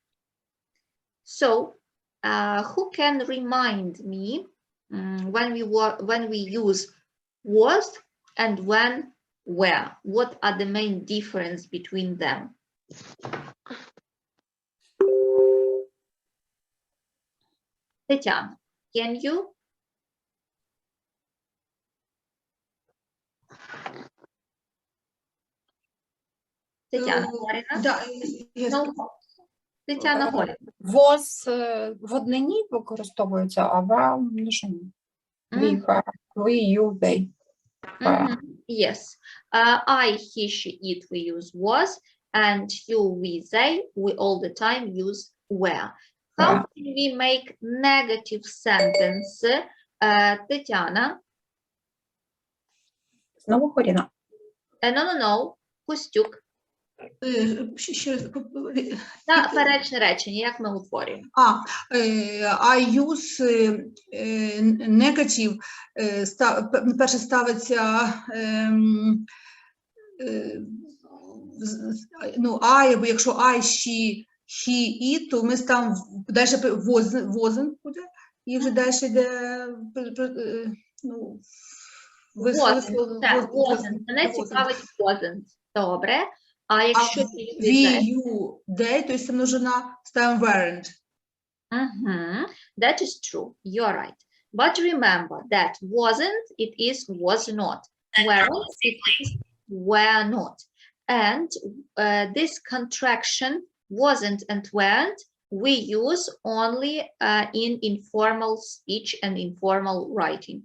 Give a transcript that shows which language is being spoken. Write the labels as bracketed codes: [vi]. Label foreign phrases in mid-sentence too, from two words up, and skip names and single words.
[en] So who can remind me when we use was and when were? What are the main difference between them? Tetiana, can you? [uk] Тетяна Горіна? Тетяна Горіна. Was в однині використовується, а в множині. [en] We, her, we, you, they. Yes. I, he, she, it, we use was, and you, we, they, we all the time use were. How can we make negative sentence? [uk] Тетяна? Знову Горіна. No. Костюк. Заперечне речення, як ми утворюємо? [en] I use negative, [uk] перше ставиться I, або якщо I, she, he, it, то ми ставимо далі wasn't буде, і вже далі йде wasn't. Мене цікавить wasn't. Добре. А якщо [en] we, you, they, [uk] то є множина, ставимо weren't. [en] That is true. You're right. But remember that wasn't, it is was not. Weren't, it is were not. And this contraction, wasn't and weren't, we use only in informal speech and informal writing.